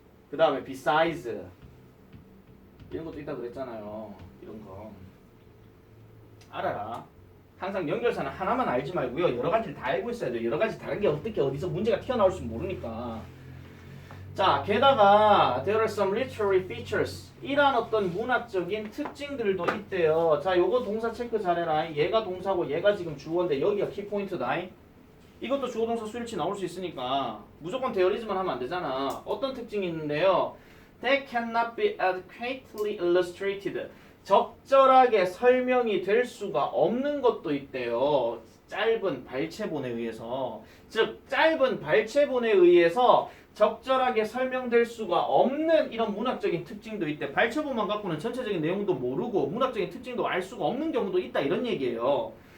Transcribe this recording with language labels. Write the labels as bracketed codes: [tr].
[ko] 그 다음에 besides 이런 것도 있다 그랬잖아요. 이런 거 알아라. 항상 연결사는 하나만 알지 말고요. 여러 가지를 다 알고 있어야 돼요. 여러 가지 다른 게 어떻게 어디서 문제가 튀어나올지 모르니까. 자, 게다가 [en] there are some literary features. [ko] 이란 어떤 문학적인 특징들도 있대요. 자, 요거 동사 체크 잘해라. 얘가 동사고 얘가 지금 주어인데 여기가 키포인트다. 이것도 주어 동사 수일치 나올 수 있으니까 무조건 데어리즈만 하면 안 되잖아. 어떤 특징이 있는데요. [en] They cannot be adequately illustrated. [ko] 적절하게 설명이 될 수가 없는 것도 있대요. 짧은 발췌본에 의해서. 즉 짧은 발췌본에 의해서 적절하게 설명될 수가 없는 이런 문학적인 특징도 있대. 발췌본만 갖고는 전체적인 내용도 모르고 문학적인 특징도 알 수가 없는 경우도 있다 이런 얘기예요.